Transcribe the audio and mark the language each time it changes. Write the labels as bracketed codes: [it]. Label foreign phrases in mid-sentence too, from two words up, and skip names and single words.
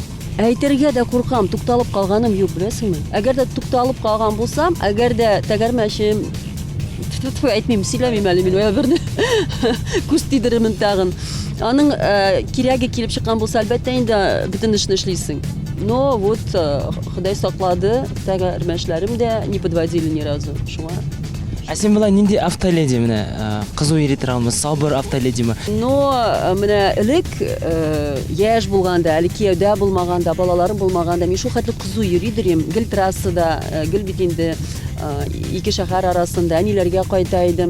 [tt] Әйтергә дә куркам, тукталып калганым юк, беләсеңме? Әгәр дә тукталып калган булсам, әгәр дә тәгәрмәчем әйтмим, сөйләмим әле мин берне. Күз тидеремен тагын. Аның кирәге килеп чыккан булса, әлбәттә инде бөтен эшне эшлисең. [ru] Но вот [tt] Ходай саклады, тәгәрмәчләрем дә [ru] не подводили ни разу. [tt] Шуңа. Син була нинди автоледи менә кызу йөритер алмы, сабыр автоледиме? Но менә элек яшь булганда, әле кияүдә булмаганда, балаларым булмаганда, мин шул хәтле кызу йөридем, гел трассада, гел бит инде ике шәһәр арасында әниләргә кайта идем.